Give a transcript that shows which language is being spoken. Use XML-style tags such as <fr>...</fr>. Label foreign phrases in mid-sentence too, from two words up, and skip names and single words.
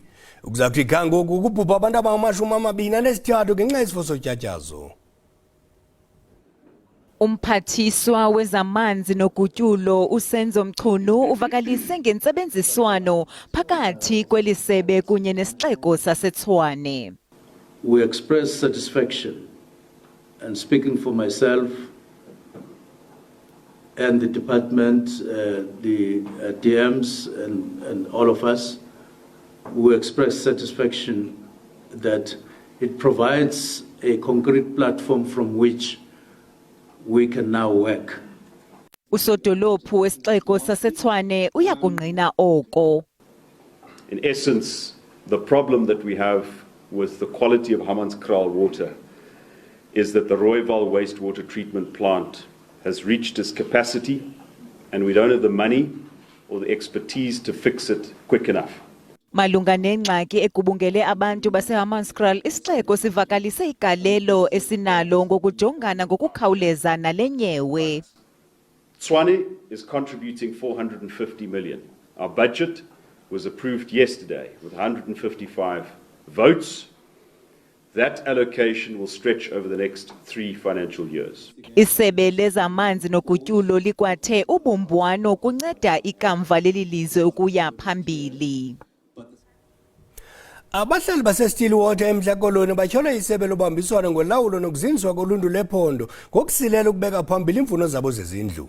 <xh>Ukuza kuthi kangoku ukubhubha abantu abangama-23 ngenxa yesifo sotyatyazo. Umphathiswa wezamanzi nogutyulo uSenzo Mchunu uvakalise ngentsebenziswano phakathi kwelisebe kunye nesixeko saseTshwane.</xh> <en>We express satisfaction, and speaking for myself and the department, the DMs and all of us, we express satisfaction that it provides a concrete platform from which we can now work.</en> <xh>Usodolophu wesixeko saseTshwane uyakungqina oko.</xh> <en>In essence, the problem that we have with the quality of Hammanskraal water is that the Rooiwal wastewater treatment plant has reached its capacity and we don't have the money or the expertise to fix it quick enough.</en> <xh>Malunga nengxaki egubungele abantu baseHammanskraal, isixeko sivakalise igalelo esinalo ngokujongana ngokukhawuleza nale nyewe.</xh> <en>Tshwane is contributing 450 million. Our budget was approved yesterday with 155 votes. That allocation will stretch over the next 3 financial years.</en> <xh>Isebe lezamanzi nogutyulo likwathe ubumbwano kunceda ikamva leli lizwe ukuya phambili. Abahlali base-Stillwater eMhlakoloni batyhola isebe lobambiswano ngolawulo nokuzinziswa koluntu lephondo ngokusilela ukubeka phambili imfuno zabo zezindlu.</xh>